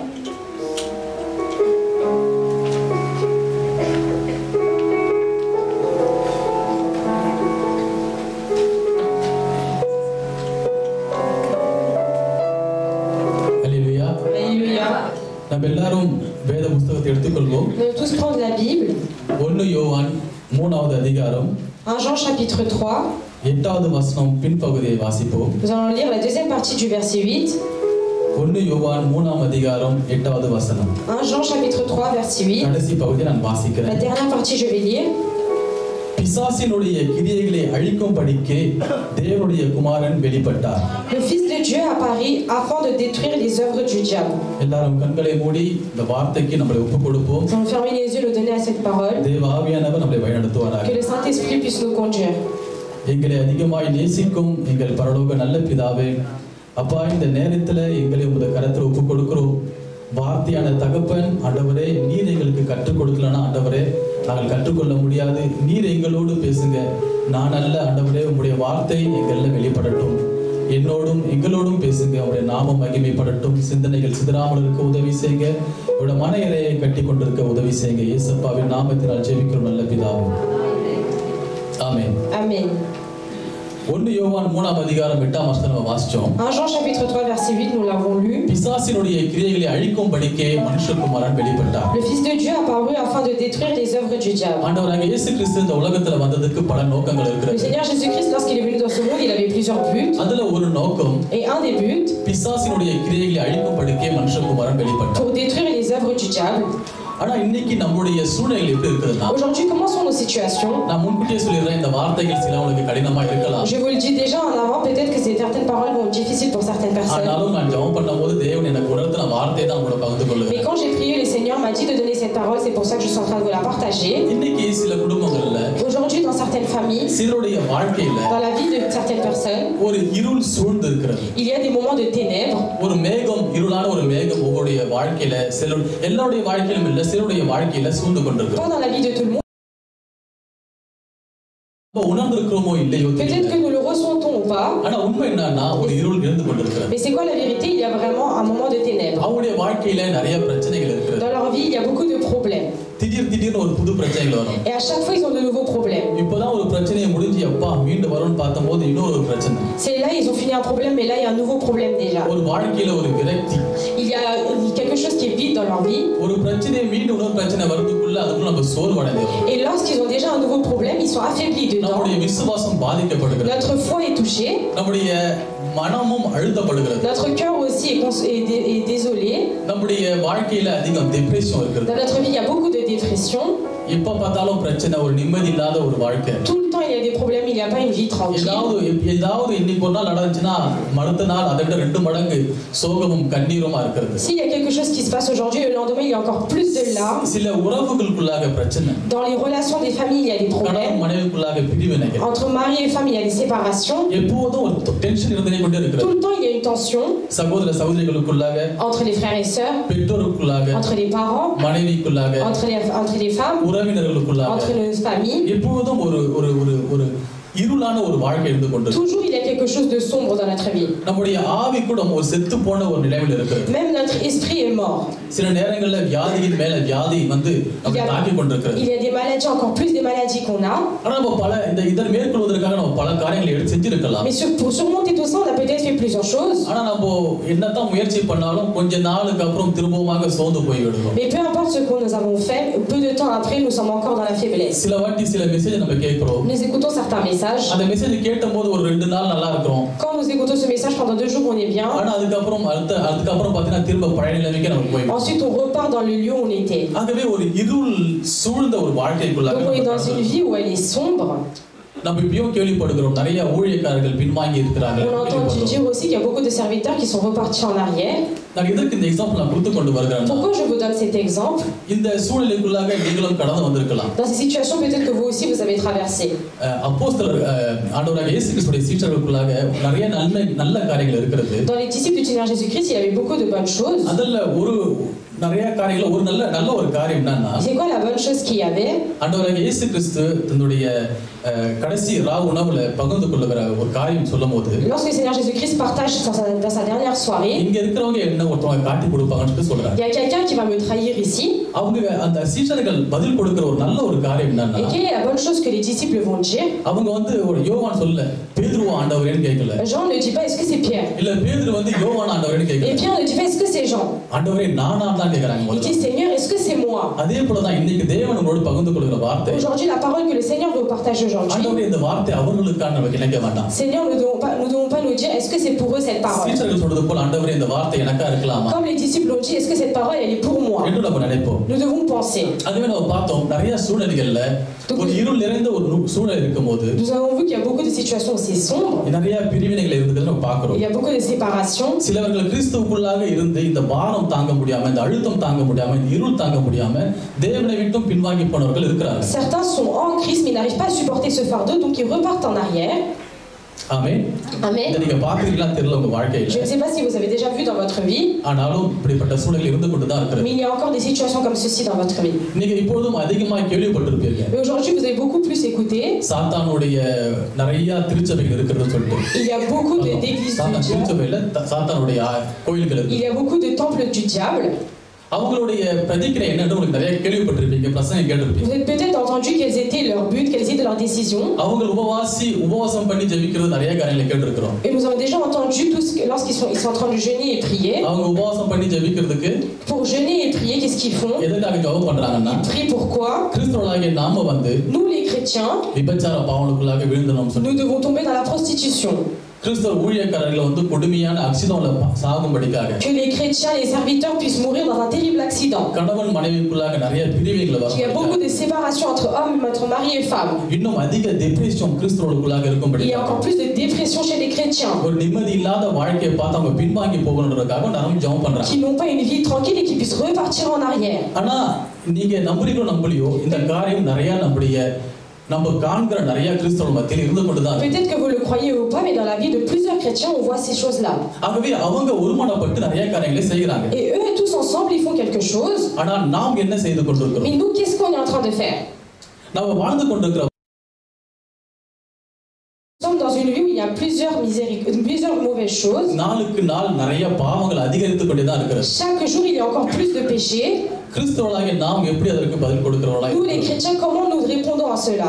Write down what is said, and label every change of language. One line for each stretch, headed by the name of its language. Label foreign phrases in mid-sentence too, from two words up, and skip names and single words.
French: Alléluia. Alléluia.
Tamil: நம்ம எல்லாரும் வேத புத்தகத்தை எடுத்துக்கொள்வோம்.
French: Nous allons tous prendre la Bible.
Tamil: 1 யோவான் 3வது அதிகாரம்
French: 1 Jean chapitre 3.
Tamil: 8வது வசனம் பின்பகுதியை வாசிப்போம்.
French: Nous allons lire la deuxième partie du verset 8.
Tamil: 1 யோவான் 3ஆம் அதிகாரம் 8வது வசனம்.
French: 1 Jean chapitre 3 verset 8.
Tamil: கடைசி பகுதியை நான்
French: La
Tamil: வாசிக்கிறேன்.
French: dernière partie je vais lire.
Tamil: பிசாசினுடைய கிரியைகளை அழிக்கும்படிக்கே தேவனுடைய குமாரன் வெளிப்பட்டார்.
French: Le Fils de Dieu apparut afin de détruire les œuvres du diable.
Tamil: எல்லாரும் கண்களை மூடி இந்த வார்த்தைக்கு நம்மளை ஒப்புக் கொடுப்போம்.
French: Nous allons fermer les yeux et donner à cette parole.
Tamil: தேவ ஆவியானவர் நம்மளை வழிநடத்துவாராக.
French: Que le Saint-Esprit puisse nous conduire.
Tamil: எங்களை அதிகமாய் நேசிக்கும் எங்கள் பரலோக நல்ல பிதாவே, அப்பா, இந்த நேரத்தில் எங்களை உமது கரத்தில் ஒப்புக் கொடுக்கிறோம். வார்த்தையான தகப்பன் ஆண்டவரே, நீர் எங்களுக்கு கற்றுக் கொடுக்கலன்னா ஆண்டவரே நாங்கள் கற்றுக்கொள்ள முடியாது. நீர் எங்களோடு பேசுங்க. நான் அல்ல ஆண்டவரே, உங்களுடைய வார்த்தை எங்களில் வெளிப்படட்டும். என்னோடும் எங்களோடும் பேசுங்க. உங்களுடைய நாமம் மகிமைப்படட்டும். சிந்தனைகள் சிதறாமல் இருக்க உதவி செய்யுங்க. உங்களுடைய மன இறையை கட்டி கொண்டிருக்க உதவி செய்யுங்க. இயேசுவின் நாமத்தினால் ஜெபிக்கிறோம் நல்ல பிதாவே, ஆமென்.
French: Amen.
Tamil: 1 யோவான் 3ஆம் அதிகாரம் 8ஆம் வசனம் வாசிச்சோம்.
French: 1 Jean chapitre 3 verset 8 nous l'avons lu.
Tamil: பிசாசினுடைய கிரியைகளை அழிக்கும்படிக்கே மனுஷகுமாரன் வெளிப்பட்டார்.
French: Le Fils de Dieu apparut afin de détruire les œuvres du diable.
Tamil: ஆண்டவராகிய இயேசு கிறிஸ்து இந்த உலகத்துல வந்ததுக்கு பல நோக்கங்கள்
French: Le
Tamil: இருக்கிறது.
French: Seigneur Jésus-Christ, lorsqu'il est venu dans ce monde, il avait plusieurs buts.
Tamil: அதுல ஒரு நோக்கம்
French: Et un des buts,
Tamil: பிசாசினுடைய கிரியைகளை அழிக்கும்படிக்கே மனுஷகுமாரன் வெளிப்பட்டார்.
French: pour détruire les œuvres du diable.
Tamil: ஆனா இன்னைக்கு நம்மளுடைய சூழ்நிலை எப்படி இருக்குதுன்னா,
French: Aujourd'hui, comment sont nos situations?
Tamil: நான் முன்கூட்டியே சொல்லிடுறேன், இந்த வார்த்தைகள் சில உங்களுக்கு கடினமா இருக்கலாம்.
French: Je vous le dis déjà en avant, peut-être que certaines paroles vont être difficiles pour certaines personnes.
Tamil: ஆனாலும் நான் ஜெபம் பண்ணும்போது தேவன் எனக்கு உணர்த்தின வார்த்தையை தான் உங்களோட பகிர்ந்து
French: Mais
Tamil: கொள்கிறேன்.
French: quand j'ai prié, le Seigneur m'a dit de donner cette parole, c'est pour ça que je suis en train de vous la partager.
Tamil: இன்னைக்கு சில குடும்பங்கள்ல
French: Aujourd'hui, dans certaines familles,
Tamil: சிலருடைய வாழ்க்கையில
French: dans la vie de certaines personnes,
Tamil: ஒரு இருள் சூழ்ந்து இருக்கிறது.
French: il y a des moments de ténèbres.
Tamil: ஒரு மேகம், இருளான ஒரு மேகம் உங்களுடைய வாழ்க்கையில எல்லாருடைய வாழ்க்கையிலும் இல்ல சிலருடைய வாழ்க்கையில சூழ்ந்து கொண்டிருக்கு.
French: Pas dans la vie de tout le monde.
Tamil: உணர்ந்திருக்கிறோமோ இல்லையோ
French: Peut-être que nous le ressentons ou pas.
Tamil: ஆனா உண்மை என்னன்னா ஒரு இருள் இருந்து கொண்டிருக்கிறது.
French: Mais c'est quoi la vérité? Il y a vraiment un moment de ténèbres.
Tamil: அவங்களுடைய வாழ்க்கையில நிறைய பிரச்சனைகள் இருக்கிறது.
French: Dans leur vie, il y a beaucoup de problèmes.
Tamil: திடீர்னு ஒரு புது பிரச்சனைகள் வரும்.
French: Et à chaque fois, ils ont de nouveaux problèmes.
Tamil: இப்போதான் ஒரு பிரச்சனையை முடிஞ்சு அப்பா மீண்டு வரும்னு பார்த்தபோது இன்னொரு பிரச்சனை.
French: C'est là, ils ont fini un problème, mais là, il y a un nouveau problème déjà.
Tamil: ஒரு வாழ்க்கையில ஒரு விரக்தி.
French: Il y a quelque chose qui est vide dans leur vie.
Tamil: ஒரு பிரச்சனையை மீண்டு இன்னொரு பிரச்சனை வரதுக்குள்ள அதுக்குள்ள நம்ம சோர்வடைகிறோம்.
French: Et lorsqu'ils ont déjà un nouveau problème, ils sont affaiblis dedans.
Tamil: நம்முடைய விசுவாசம் பாதிக்கப்படுகிறது.
French: Notre foi est touchée.
Tamil: நம்முடைய மனமும் அழுத்தப்படுகிறது.
French: Notre cœur aussi est désolé.
Tamil: நம்முடைய வாழ்க்கையில அதிகம் டிப்ரெஷன் இருக்குது.
French: Dans notre vie, il y a beaucoup de dépression.
Tamil: எப்ப பார்த்தாலும் பிரச்சனை, ஒரு நிம்மதி இல்லாத ஒரு வாழ்க்கை.
French: Tout le temps, il y a des problèmes, il n'y a pas une vie tranquille.
Tamil: ஏதாவது இன்னைக்கு ஒரு நாள் நடந்துச்சுன்னா அடுத்த நாள் அதை விட 2 மடங்கு சோகமும் கண்ணீருமா இருக்கிறது.
French: S'il y a quelque chose qui se passe aujourd'hui, le lendemain, il y a encore plus de larmes.
Tamil: சில உறவுகளுக்குள்ளாக பிரச்சனை.
French: Dans les relations des familles, il y a des problèmes.
Tamil: கணவன் மனைவிக்குள்ளாக பிரிவினைகள்.
French: Entre mari et femme, il y a des séparations.
Tamil: எப்போதும் ஒரு டென்ஷன் இருந்தே கொண்டே இருக்கிறது.
French: Tout le temps, il y a une tension.
Tamil: சகோதர சகோதரிகளுக்குள்ளாக,
French: entre les frères et sœurs,
Tamil: பெற்றோருக்குள்ளாக,
French: entre les parents,
Tamil: மனைவிக்குள்ளாக,
French: entre les femmes,
Tamil: உறவினர்களுக்குள்ளாக,
French: entre nos familles.
Tamil: எப்போதும் ஒரு இருளான ஒரு வாழ்க்கை இருந்து கொண்டிருக்கு.
French: Toujours il y a quelque chose de sombre dans notre vie.
Tamil: நம்முடைய ஆவி கூட ஒரு செத்து போன ஒரு நிலையில் இருக்குது.
French: Même notre esprit est mort.
Tamil: சில நேரங்கள்ல வியாதியின் மேல வியாதி வந்து நம்மை தாக்கிக் கொண்டிருக்கிறது.
French: Il y a des maladies, encore plus des maladies qu'on a.
Tamil: ஆனா நம்ம பல இதை மேற்கொள்வதற்காக நம்ம பல காரியங்களை எடுத்து செஞ்சிருக்கலாம்.
French: Mais pour surmonter tout ça, on a peut-être fait plusieurs choses.
Tamil: ஆனா நம்ம என்னதான் முயற்சி பண்ணாலும் கொஞ்ச நாளுக்கு அப்புறம் திரும்பவுமாக சோர்ந்து போய் விடுவோம்.
French: Mais peu importe ce que nous avons fait, peu de temps après, nous sommes encore dans la faiblesse.
Tamil: சில வாட்டி சில மெசேஜ் நம்ம கேட்கிறோம்.
French: Nous écoutons certains messages.
Tamil: அந்த மெசேஜ் கேட்டபோது ஒரு 2 நாள் நல்லா இருக்கும்.
French: Quand nous écoutons ce message pendant 2 jours, on est bien.
Tamil: ஆனா அதுக்கப்புறம் பாத்தீங்கன்னா திரும்ப பழைய நிலைமைக்கு நம்ம போயிடும்.
French: Ensuite, on repart dans le lieu où on était.
Tamil: ஆகவே ஒரு இருள் சூழ்ந்த ஒரு வாழ்க்கைக்குள்ளாக
French: Donc on est dans une vie où elle est sombre.
Tamil: நம்ம இப்பயும் கேள்விப்படுகிறோம் நிறைய ஊழியக்காரர்கள் பின்வாங்கி இருக்கிறார்கள்.
French: On entend dire aussi qu'il y a beaucoup de serviteurs qui sont repartis en arrière.
Tamil: நான் இதற்கு இந்த எக்ஸாம்பிள் நான் கொடுத்து கொண்டு வருகிறேன்.
French: Pourquoi je vous donne cet exemple?
Tamil: இந்த சூழ்நிலைக்குள்ளாக நீங்களும் கடந்து வந்திருக்கலாம்.
French: Dans ces situations, peut-être que vous aussi vous avez traversé.
Tamil: அப்போஸ்தலர் ஆண்டவராகிய இயேசு கிறிஸ்துவின் சீடர்களுக்குள்ளாக நிறைய நல்ல காரியங்கள் இருக்கிறது.
French: Dans les disciples du Seigneur Jésus-Christ, il y avait beaucoup de bonnes choses.
Tamil: அதல்ல ஒரு நிறைய காரியங்கள் ஒரு நல்ல ஒரு காரியம் என்னன்னா,
French: C'est quoi la bonne chose qu'il y avait?
Tamil: ஆண்டவராகிய இயேசு கிறிஸ்து தன்னுடைய கடைசி ராவு உணவுல பகிர்ந்து கொள்ளுகிற ஒரு காரியம் சொல்லும்போது,
French: Lorsque le Seigneur Jésus-Christ partage dans sa dernière soirée,
Tamil: இங்க இருக்கிறவங்க என்ன ஒருத்தவங்க காட்டி கொடுப்பாங்கன்னு சொல்றாங்க.
French: il y a quelqu'un qui va me trahir ici.
Tamil: அவங்க அந்த சீஷர்கள் பதில் கொடுக்கிற ஒரு நல்ல ஒரு காரியம் என்னன்னா,
French: Et quelle est la bonne chose que les disciples vont dire?
Tamil: அவங்க வந்து ஒரு யோவான் சொல்ல பேதுருவா ஆண்டவரேன்னு கேட்கல.
French: Jean ne dit pas est-ce que c'est Pierre?
Tamil: இல்ல பேதுரு வந்து யோவான் ஆண்டவரேன்னு
French: Et
Tamil: கேட்கல.
French: Pierre ne dit pas est-ce que c'est Jean?
Tamil: ஆண்டவரே நானா தான் கேக்குறாங்க.
French: Il dit Seigneur, est-ce que c'est moi?
Tamil: அதே போல தான் இன்னைக்கு தேவன் நம்மோடு பகிர்ந்து கொள்கிற வார்த்தை.
French: Aujourd'hui, la parole que le Seigneur veut partager aujourd'hui.
Tamil: ஆண்டவரே இந்த வார்த்தை அவர்களுக்காக நமக்கு நினைக்க வேண்டாம்.
French: Seigneur, nous ne devons pas nous dire est-ce que c'est pour eux cette parole.
Tamil: சீஷர்கள் சொல்றது போல ஆண்டவரே இந்த வார்த்தை எனக்கா இருக்கலாமா?
French: Comme les disciples ont dit est-ce que cette parole elle est pour moi.
Tamil: என்று நம்ம நினைப்போம்.
French: Nous devons penser.
Tamil: அதுவே நம்ம பார்த்தோம் நிறைய சூழ்நிலைகள்ல ஒரு இருள் நிறைந்த ஒரு சூழ்நிலை இருக்கும்போது,
French: Nous avons vu qu'il y a beaucoup de situations où c'est sombre.
Tamil: நிறைய பிரிவினைகள் இருக்குதுன்னு நம்ம பார்க்கிறோம்.
French: Il y a beaucoup de séparations.
Tamil: சிலவர்கள் கிறிஸ்துவுக்குள்ளாக இருந்து இந்த பாரம் தாங்க முடியாம, இந்த அழுத்தம் தாங்க முடியாம, இந்த இருள் தாங்க முடியாம தேவனை விட்டும் பின்வாங்கி போனவர்கள் இருக்கிறார்கள்.
French: Certains sont en Christ mais n'arrivent pas à supporter ce fardeau donc ils repartent en arrière.
Tamil: ஆமென்.
French: Amen.
Tamil: இதை நீங்க பார்த்திருக்கீங்களான்னு தெரியல உங்க வாழ்க்கையில.
French: Je ne sais pas si vous avez déjà vu dans votre vie.
Tamil: ஆனாலும் இப்படிப்பட்ட சூழ்நிலை இருந்து கொண்டு தான் இருக்கிறது.
French: Mais il y a encore des situations comme ceci dans votre vie.
Tamil: நீங்க இப்பொழுதும் அதிகமாக கேள்விப்பட்டிருப்பீங்க.
French: Et aujourd'hui vous avez beaucoup plus écouté.
Tamil: சாத்தானுடைய நிறைய திருச்சபைகள் இருக்கிறதுன்னு சொல்லிட்டு.
French: Il y a beaucoup d'églises du diable.
Tamil: திருச்சபையில சாத்தானுடைய கோயில்கள் இருக்கு.
French: Il y a beaucoup de temples du diable.
Tamil: அவங்களுடைய பிரதிக்கிரை என்னன்னு உங்களுக்கு நிறைய கேள்விப்பட்டிருப்பீங்க, பிரசங்கம் கேட்டிருப்பீங்க.
French: Vous avez peut-être entendu quels étaient leurs buts, quelles étaient leurs décisions.
Tamil: அவங்க உபவாசம் பண்ணி ஜெபிக்கிறது நிறைய காரியங்களை கேட்டிருக்கிறோம்.
French: Et nous avons déjà entendu tout ce que lorsqu'ils sont en train de jeûner et prier.
Tamil: அவங்க உபவாசம் பண்ணி ஜெபிக்கிறதுக்கு
French: Pour jeûner et prier, qu'est-ce qu'ils font?
Tamil: எதுக்காக ஜெபம் பண்றாங்கன்னா,
French: Ils prient pourquoi?
Tamil: கிறிஸ்தவர்களாகிய நாம வந்து
French: Nous les chrétiens,
Tamil: விபச்சார பாவங்களுக்குள்ளாக விழுந்தோம்னு சொல்லி.
French: nous devons tomber dans la prostitution.
Tamil: கிறிஸ்தவ ஊழியக்காரர்கள் வந்து கொடுமையான ஆக்சிடென்ட்ல சாகும்படிக்காக
French: que les chrétiens, les serviteurs puissent mourir dans un terrible accident.
Tamil: கணவன் மனைவிக்குள்ளாக நிறைய பிரிவுகள்
French: Il y a beaucoup
Tamil: வரும்.
French: de séparation entre hommes, entre mari et femme.
Tamil: இன்னும் அதிக டிப்ரெஷன் கிறிஸ்தவர்களுக்குள்ளாக
French: Il y a
Tamil: இருக்கும்படிக்காக
French: encore plus de dépression chez les chrétiens
Tamil: ஒரு நிம்மதி இல்லாத வாழ்க்கையை பார்த்து அவங்க பின்வாங்கி போகணுன்றதுக்காக நிறைய ஜெபம் பண்றாங்க.
French: qui n'ont pas une vie tranquille et qui puissent repartir en arrière.
Tamil: ஆனா நீங்க நம்புறீங்களோ நம்பலையோ இந்த காரியம் நிறைய நம்ம காண்கிற நிறைய கிறிஸ்தவர்கள் மத்தியில் இருந்து கொண்டுதான் இருக்கு.
French: Peut-être que vous le croyez ou pas, mais dans la vie de plusieurs chrétiens, on voit ces choses-là.
Tamil: ஆகவே அவங்க ஒருமனப்பட்டு நிறைய காரியங்களை செய்கிறாங்க.
French: Et eux, tous ensemble, ils font quelque chose.
Tamil: ஆனா நாம் என்ன செய்து கொண்டிருக்கிறோம்?
French: Mais nous, qu'est-ce qu'on est en train de faire?
Tamil: நம்ம வாழ்ந்து கொண்டிருக்கிற
French: Nous sommes dans une vie où il y a plusieurs mauvaises choses.
Tamil: நாளுக்கு நாள் நிறைய பாவங்கள் அதிகரித்து கொண்டே தான் இருக்கிறது.
French: Chaque jour, il y a encore plus de péchés.
Tamil: கிறிஸ்தவர்களாகிய நாம் எப்படி அதற்கு பதில் கொடுக்கிறவர்களாய்?
French: Nous, les chrétiens, comment nous répondons à cela?